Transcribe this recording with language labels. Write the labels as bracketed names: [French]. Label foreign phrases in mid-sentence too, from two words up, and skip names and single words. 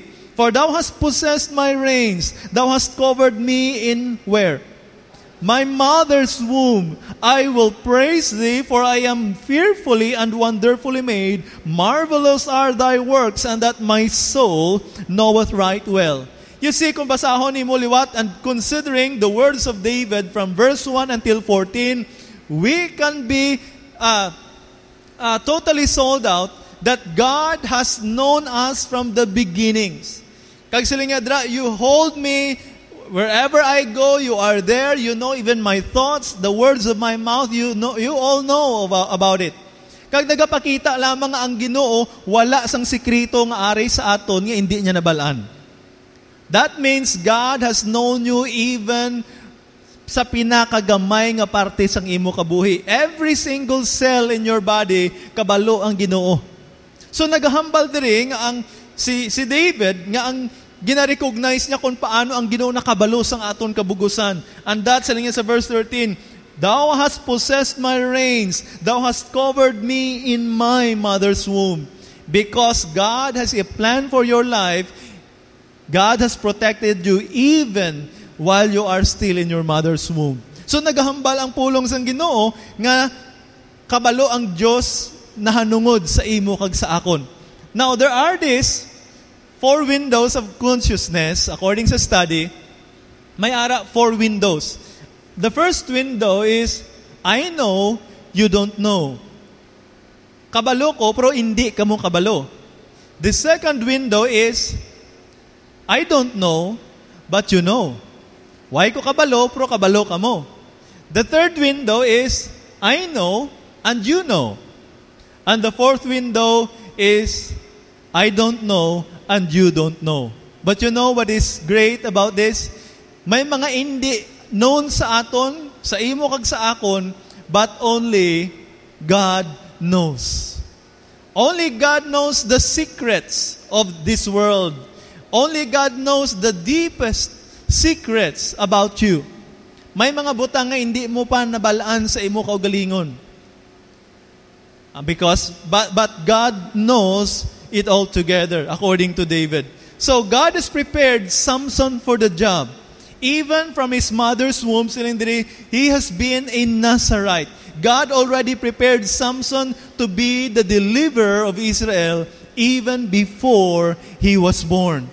[English] For Thou hast possessed my reins. Thou hast covered me in where? My mother's womb. I will praise Thee, for I am fearfully and wonderfully made. Marvelous are Thy works, and that my soul knoweth right well. You see, [Hiligaynon] kung basahon ni mo liwat [English] and considering the words of David from verse 1 until 14, we can be totally sold out that God has known us from the beginnings. [Hiligaynon] Kag siling adra, [English] you hold me wherever I go, you are there. You know even my thoughts, the words of my mouth, you all know about it. [Hiligaynon] Kag nagapakita lamang ang Ginoo, wala sang sikreto nga ari sa aton nga hindi niya nabalaan. [English] That means God has known you even [Hiligaynon] sa pinakagamay nga parte sang imo kabuhi. [English] Every single cell in your body, [Hiligaynon] kabalo ang Ginoo. So nagahambal diri nga ang si David nga ang gina-recognize niya kung paano ang Ginoo nakabalo sang aton kabugusan. [English] And that's [Hiligaynon] saling sa [English] verse 13, Thou hast possessed my reins, Thou hast covered me in my mother's womb. Because God has a plan for your life, God has protected you even while you are still in your mother's womb. [Hiligaynon] So nagahambal ang pulong sang Ginoo nga kabalo ang Dios nahanungod sa imo kag sa akon. [English] Now there are these 4 windows of consciousness according sa study. [Hiligaynon] May ara 4 windows. [English] The first window is I know, you don't know. [Hiligaynon] Kabalo ko pero hindi kamo kabalo. [English] The second window is I don't know, but you know. [Hiligaynon] Why ko kabalo, pero kabalo ka mo. [English] The third window is, I know, and you know. And the fourth window is, I don't know, and you don't know. But you know what is great about this? [Hiligaynon] May mga hindi known sa aton, sa imo kag sa akon, [English] but only God knows. Only God knows the secrets of this world. Only God knows the deepest secrets about you. [Hiligaynon] May mga butang nga hindi mo pa nabalaan sa imo kaugalingon. [English] But God knows it all together, according to David. So God has prepared Samson for the job. Even from his mother's womb, he has been a Nazarite. God already prepared Samson to be the deliverer of Israel even before he was born.